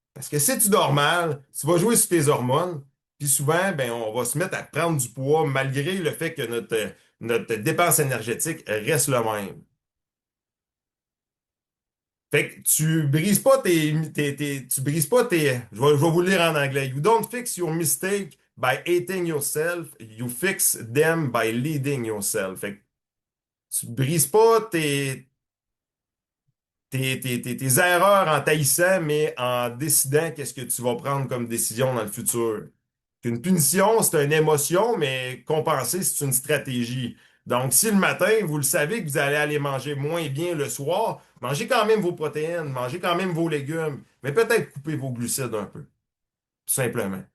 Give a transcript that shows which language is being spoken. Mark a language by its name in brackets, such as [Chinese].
[French] Parce que si tu dors mal, tu vas jouer sur tes hormones, puis souvent, ben, on va se mettre à prendre du poids malgré le fait que notre dépense énergétique reste le même. Fait que tu brises pas tu brises pas je vais vous le lire en anglais. [English] You don't fix your mistake by hating yourself, you fix them by leading yourself. [French] Fait que tu brises pas tes erreurs en taillissant, mais en décidant qu'est-ce que tu vas prendre comme décision dans le futur. Une punition, c'est une émotion, mais compenser, c'est une stratégie. Donc, si le matin, vous le savez que vous allez aller manger moins bien le soir, mangez quand même vos protéines, mangez quand même vos légumes, mais peut-être coupez vos glucides un peu, tout simplement.